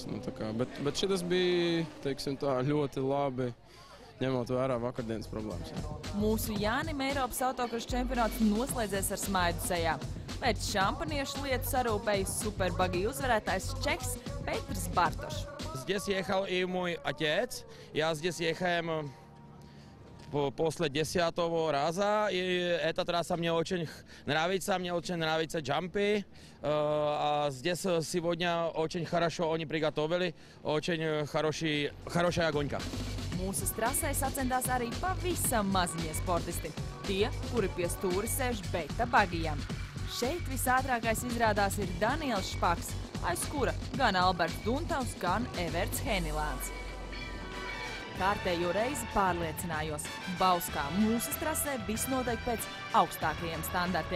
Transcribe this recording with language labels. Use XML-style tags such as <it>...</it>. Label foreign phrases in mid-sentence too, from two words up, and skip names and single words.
<lv>Bet šitas bija, teiksim tā, ļoti labi, ņemot vērā vakardienas problēmas. Mūsu Jānim Eiropas autokrosa čempionāts noslēdzies ar smaidu sejā. Pēc šampaniešu lietu sarūpējis Super Bagī uzvarētājs čeks Petrs Bartoš.</lv> <ru>Здесь ехал и мой отец. Я здесь ехаем после 10-го раза. И эта трасса мне очень нравится джампы. А здесь сегодня очень хорошо они приготовили. Очень хорошая гонка.</ru> <lv>Mūsu trasē sacentās arī pavisam maziņie sportisti. Tie, kuri pie stūra sēž Beta Bagijam. Šeit visātrākais izrādās ir Daniels Špaks, aiz kura gan Alberts Duntavs, gan Everts Henilāns. Kārtējo reizi pārliecinājos. Bauskā mūsu trasē viss notiek pēc augstākajiem standartiem.</lv>